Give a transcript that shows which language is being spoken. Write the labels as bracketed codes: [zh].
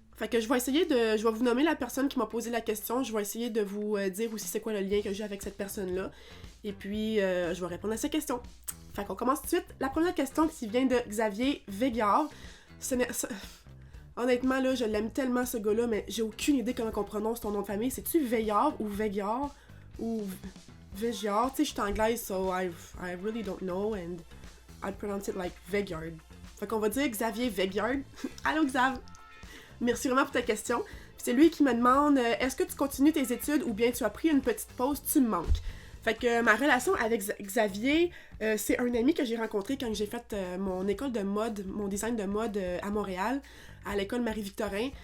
[fr] Fait que je vais vous nommer la personne qui m'a posé la question, je vais essayer de vous dire aussi c'est quoi le lien que j'ai avec cette personne-là, et puis je vais répondre à ces questions. Fait qu'on commence tout de suite. La première question qui vient de Xavier Veillard. Honnêtement, là, je l'aime tellement ce gars-là, mais j'ai aucune idée comment on prononce ton nom de famille. C'est-tu Veillard ou Veillard ou Veillard? Tu sais, je suis anglaise, [en] so I really don't know, and I'd pronounce it like Veillard. [fr] Fait qu'on va dire Xavier Veillard. Allô, Xav! Merci vraiment pour ta question. C'est lui qui me demande est-ce que tu continues tes études ou bien tu as pris une petite pause, tu me manques. Fait que ma relation avec Xavier, c'est un ami que j'ai rencontré quand j'ai fait mon école de mode, mon design de mode à Montréal, à l'école Marie-Victorin.